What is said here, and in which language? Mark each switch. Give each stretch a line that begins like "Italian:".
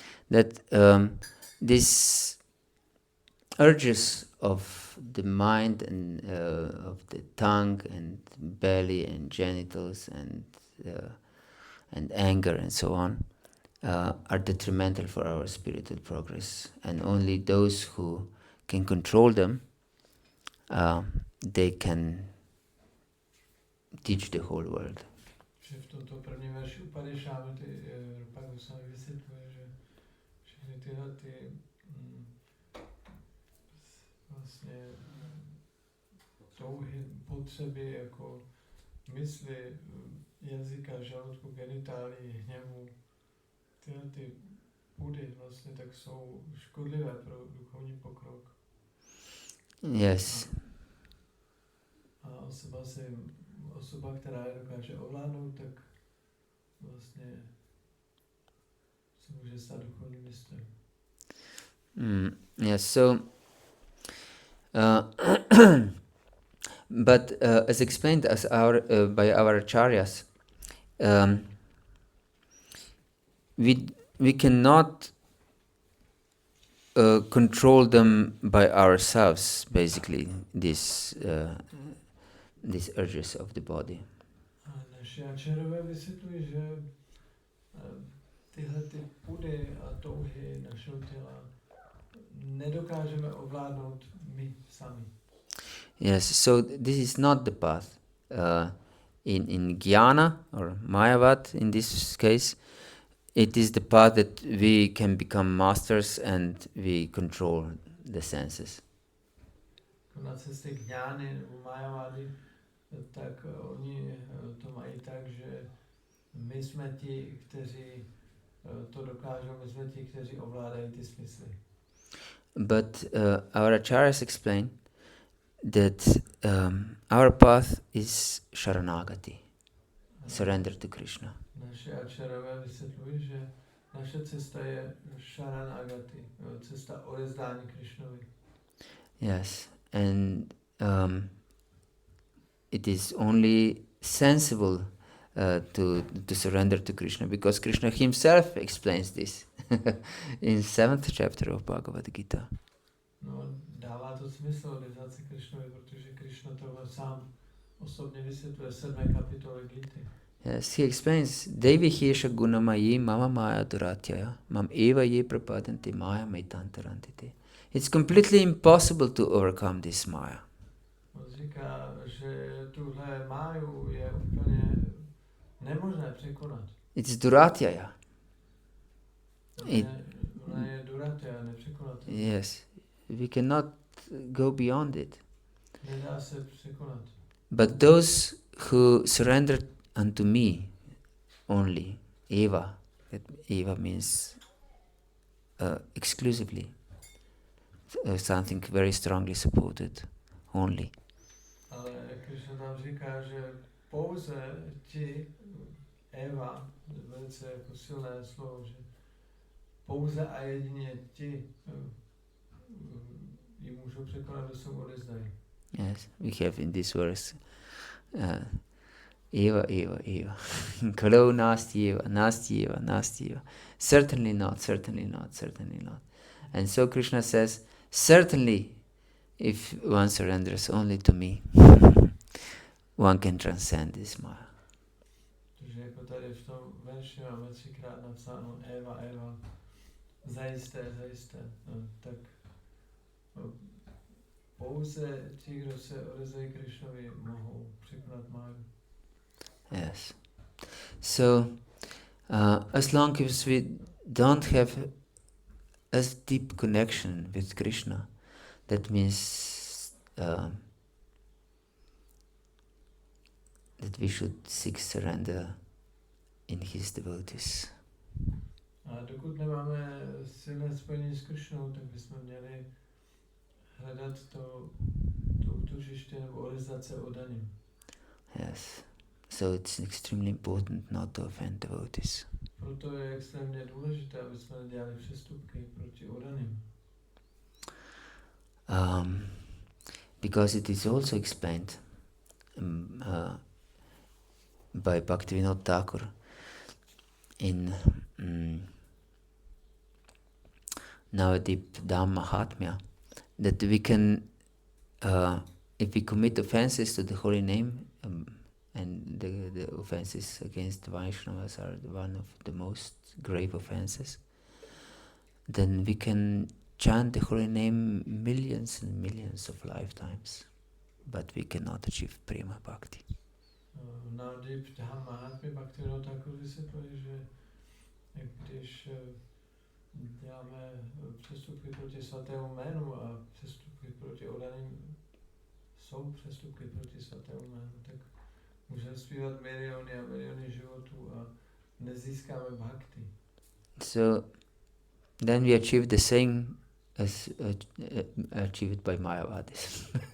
English: That these urges of the mind and of the tongue and belly and genitals and anger and so on are detrimental for our spiritual progress, and only those who can control them, they can teach the whole world.
Czech: Že v tomto prvním verši u Padešámy Rupa Goswami vysvětluje, že všechny tyhle vlastně touhy, potřeby jako mysli, jazyka, žaludku, genitálii, hněvu, tyhle ty pudy vlastně tak jsou škodlivé pro duchovní pokrok.
English: Yes.
Czech: A osoba, která je dokáže ovládnout, tak vlastně se může stát duchovním mistrem.
English: Yes, so but as explained as by our acharyas, we cannot control them by ourselves, basically, these urges of the body.
Czech: A naši ačarové vysvětlují, že tyhle ty pudy a touhy našeho těla nedokážeme ovládnout my sami.
English: Yes, so this is not the path. In jnana or Mayavad, in this case, it is the path that we can become masters and we control the senses.
Czech: Na cestě k jnány nebo Mayavady, tak oni to mají tak, že my jsme ti, kteří to dokážou, my jsme ti, kteří ovládají ty smysly.
English: But our acharyas explain that our path is sharanagati, surrender to Krishna.
Czech: Naše ačarové vysvětlují, že naše cesta je sharanagati, cesta odezdání Krishnovi.
English: Yes, and it is only sensible to surrender to Krishna, because Krishna himself explains this in 7th chapter of Bhagavata-gita.
Czech: No, dává to smysl odevzdat se Krishnovi, protože Krishna tohle sám osobně vysvětluje v 7. kapitole Gity.
English: Yes, he explains,
Sanskrit: Devi hiesha gunamayi mama maya duratyaya mam eva ye prapadanti maya maitantarantite.
English: It's completely impossible to overcome this maya.
Czech: On říká, že tuhle máju je úplně nemožné překonat.
English: It's duratyaya.
Czech: Ona je duratyaya, nepřekonatelná.
English: Yes, we cannot go beyond it.
Czech: Nedá se překonat.
English: But those who surrender unto me only, eva, that eva means exclusively, something very strongly supported, only.
Czech: Ale Krishna tam říká, že pouze ti, Eva, velice jako silné slovo, že pouze a jedině ti ji můžou překonat, kdo se odezdají.
English: Yes, we have in this verse, eva, eva, eva.
Sanskrit: Kalo nasti eva, nasti eva, nasti eva.
English: Certainly not, certainly not, certainly not. And so Krishna says, certainly, if one surrenders only to me, one can transcend this maya.
Czech: Takže jako tady v tom verši máme 3krát napsáno Eva, Eva, zajisté, zajisté. No, tak pouze ti, kdo se odezdají Krishnovi, mohou překonat máju.
English: Yes. So, as long as we don't have as deep connection with Krishna, that means that we should seek surrender in his devotees.
Czech: A dokud nemáme silné spojení s Krishnou, tak bychom měli hledat to útočiště nebo odezdat se oddaným.
English: Yes. So it's extremely important not to offend devotees.
Czech: Proto je extrémně důležité, aby jsme nedělali přestupky proti oddaným.
English: Because it is also explained by Bhaktivinoda Thakur in Navadvip-Dham Mahatmya, that we can, if we commit offenses to the holy name, and the offenses against Vaishnavas are one of the most grave offenses, then we can chant the holy name millions and millions of lifetimes, but we cannot achieve prema bhakti.
Czech: Navadvip-Dham Mahatmya Bhaktivinoda Thakur vysvětluje, že když děláme přestupky proti svatému jménu a přestupky proti oddaným jsou přestupky proti svatému jménu, tak můžeme zpívat miliony a miliony životů a nezískáme bhakti.
English: So then we achieve the same as achieved by Mayavadis.